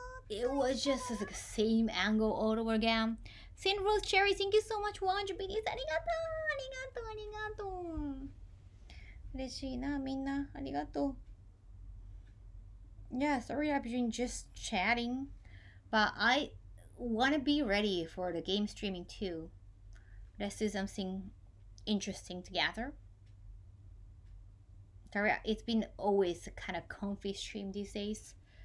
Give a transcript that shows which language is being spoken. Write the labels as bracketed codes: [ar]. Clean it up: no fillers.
[en] It was just like the same angle all over again. Saint Rose Cherry, thank you so much for 100 biddies. [ja] ありがとう、ありがとう、ありがとう。嬉しいな、みんな。ありがとう。 [en] Yeah, sorry I've been just chatting. But I want to be ready for the game streaming too. Let's do something interesting together. Sorry, it's been always a kind of comfy stream these days.